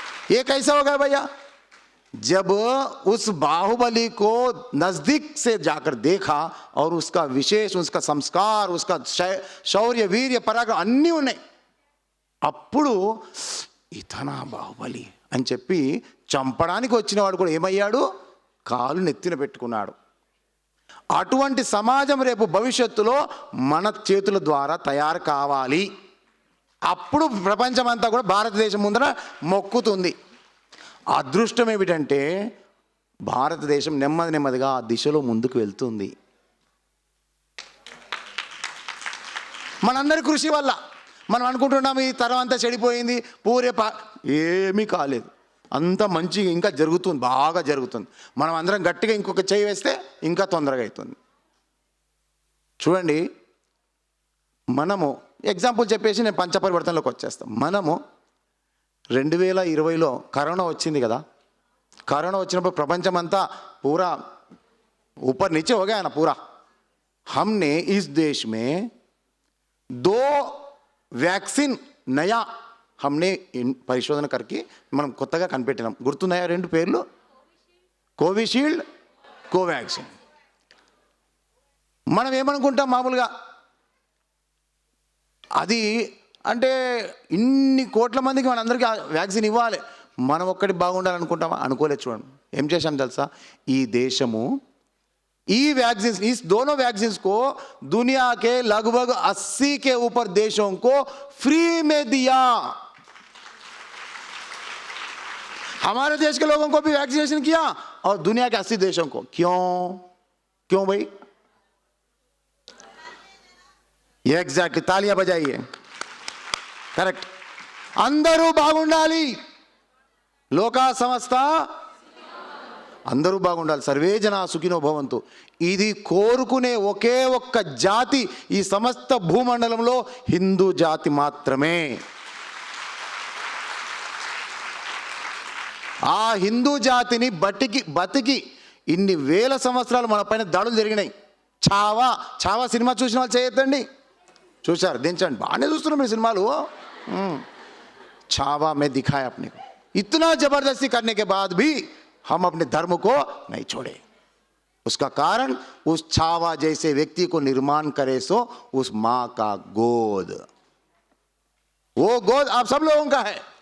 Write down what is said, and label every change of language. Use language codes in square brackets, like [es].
[hi] ये कैसा हो गया भैया, जब उस बाहुबली को नजदीक से जाकर देखा और उसका विशेष, उसका संस्कार, उसका शौर्य, वीर्य, पराक्रम अन्नी [te] ఉన్నాయి, అప్పుడు ఇతనా బాహుబలి అని చెప్పి చంపడానికి వచ్చిన వాడు కూడా ఏమయ్యాడు, కాలు నెత్తిన పెట్టుకున్నాడు. అటువంటి సమాజం రేపు భవిష్యత్తులో మన చేతుల ద్వారా తయారు కావాలి. అప్పుడు ప్రపంచమంతా కూడా భారతదేశం ముందర మొక్కుతుంది. అదృష్టం ఏమిటంటే భారతదేశం నెమ్మదిగా ఆ దిశలో ముందుకు వెళ్తుంది. మనందరి కృషి వల్ల. మనం అనుకుంటున్నాం ఈ తరం అంతా చెడిపోయింది, ఏమీ కాలేదు, అంత మంచి ఇంకా జరుగుతుంది, బాగా జరుగుతుంది. మనం అందరం గట్టిగా ఇంకొక చేయి వేస్తే ఇంకా తొందరగా అవుతుంది. చూడండి, మనము ఎగ్జాంపుల్ చెప్పేసి నేను పంచపరివర్తనలోకి వచ్చేస్తాం. మనము 2020లో కరోనా వచ్చింది కదా, కరోనా వచ్చినప్పుడు ప్రపంచమంతా పూరా [hi] ऊपर नीचे हो गया ना पूरा। हमने इस देश में 2 वैक्सीन नया हमने పరిశోధన करके [te] మనం కొత్తగా కనిపెట్టినాం. గుర్తున్నాయా 2 పేర్లు? కోవిషీల్డ్, కోవాక్సిన్. మనం ఏమనుకుంటాం మామూలుగా, అది అంటే ఇన్ని కోట్ల మందికి మనందరికీ వ్యాక్సిన్ ఇవ్వాలి, మనం ఒక్కటి బాగుండాలనుకుంటామా? అనుకోలేదు. చూడండి ఏం చేశాం తెలుసా, ఈ దేశము ఈ [hi] वैक्सीन, इस दोनों वैक्सीन को दुनिया के लगभग 80 के ऊपर देशों को फ्री में दिया. हमारे देश के लोगों को भी वैक्सीनेशन किया और दुनिया के 80 देशों को. क्यों भाई? ये एग्जैक्टली, तालियां बजाइए, करेक्ट। [te] అందరూ బాగుండాలి, లోకా సమస్త అందరూ బాగుండాలి, సర్వే జనా సుఖినో భవంతు. ఇది కోరుకునే ఒకే ఒక్క జాతి ఈ సమస్త భూమండలంలో హిందూ జాతి మాత్రమే. ఆ హిందూ జాతిని బతికి ఇన్ని వేల సంవత్సరాలు మన పైన దాడులు జరిగినాయి. చావా సినిమా చూసిన వాళ్ళు చేయొద్దండి. చూశారు, దించండి, బాగానే చూస్తున్నాం మీరు సినిమాలు. [hi] छावा में दिखाया अपने को, इतना जबरदस्ती करने के बाद भी हम अपने धर्म को नहीं छोड़े. उसका कारण उस छावा जैसे व्यक्ति को निर्माण करे सो उस मां का गोद, वो गोद आप सब लोगों का है.